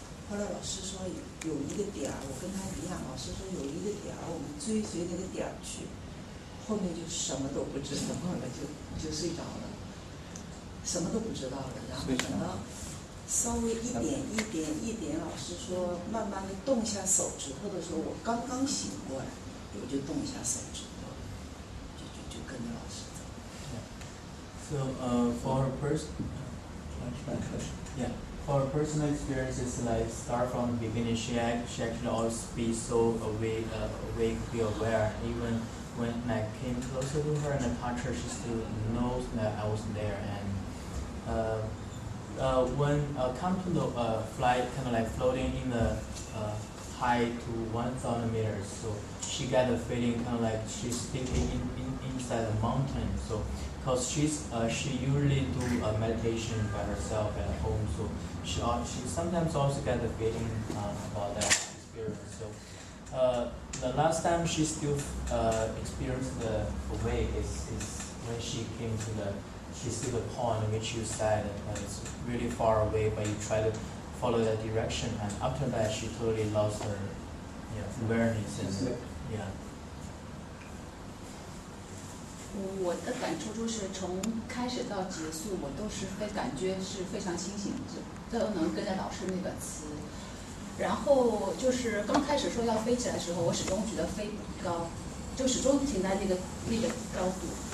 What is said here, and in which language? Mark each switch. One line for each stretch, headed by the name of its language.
Chinese: 后来老师说有一个点儿，我跟他一样，老师说有一个点儿，我们追随那个点儿去，后面就什么都不知道了，就睡着了，什么都不知道了。然后等到稍微一点，老师说慢慢的动一下手指头的时候，我刚刚醒过来，我就动一下手指头，就跟着老师走。
English: So for her personal experiences, like start from the beginning, she actually always be so awake, be aware. Even when I came closer to her and I touched her, she still knows that I was there. And when come to the flight, kind of like floating in the high to 1,000 meters, so she got the feeling kind of like she's sticking inside the mountain. So because she usually do meditation by herself at home, so she sometimes also get the feeling about that experience. So the last time she still experienced the wave is when she came to she see the pond which you said it's really far away, but you try to follow that direction, and after that she totally lost her awareness and yeah.
Chinese: 我的感触就是从开始到结束，我都是感觉是非常清醒，都能跟着老师那个词。然后就是刚开始说要飞起来的时候，我始终觉得飞不高，就始终停在那个高度。